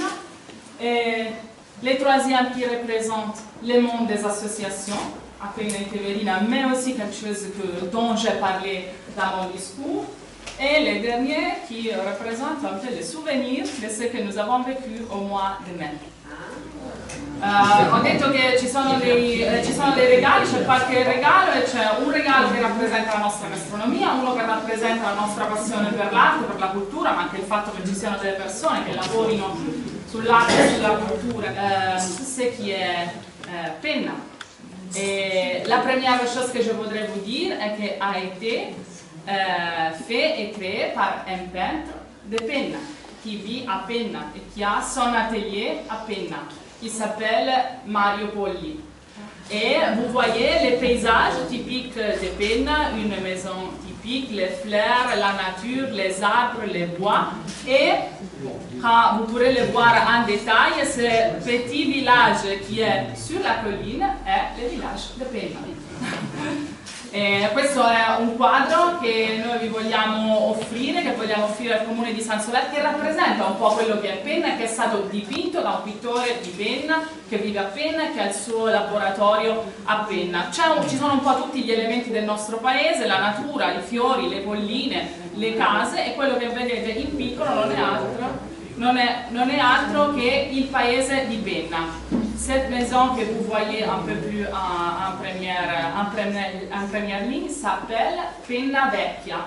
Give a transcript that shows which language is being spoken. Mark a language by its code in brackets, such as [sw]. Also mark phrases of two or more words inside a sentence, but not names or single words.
[fr] Et le troisième qui représente le monde des associations, à peine Teverina, mais aussi quelque chose dont j'ai parlé dans mon discours. Et le dernier qui représente un peu le souvenir de ce que nous avons vécu au mois de mai. [it] Ho detto che ci sono dei regali, c'è qualche regalo e c'è un regalo che rappresenta la nostra gastronomia, uno che rappresenta la nostra passione per l'arte, per la cultura, ma anche il fatto che ci siano delle persone che lavorino sull'arte e sulla cultura, [fr] ce qui est Penna. Et la première chose que je voudrais vous dire est qu'elle a été fait et créé par un peintre de Penna qui vit à Penna et qui a son atelier à Penna, qui s'appelle Mario Polli. Et vous voyez les paysages typiques de Penna, une maison typique, les fleurs, la nature, les arbres, les bois. Et quand vous pourrez le voir en détail, ce petit village qui est sur la colline est le village de Penna. [it] E questo è un quadro che noi vi vogliamo offrire, al comune di San Soler, che rappresenta un po' quello che è Penna, che è stato dipinto da un pittore di Penna, che vive a Penna e che ha il suo laboratorio a Penna. Ci sono un po' tutti gli elementi del nostro paese, la natura, i fiori, le colline, le case, e quello che vedete in piccolo non è altro che il paese di Penna. [fr] Cette maison que vous voyez un peu plus en première ligne s'appelle Penna Vecchia.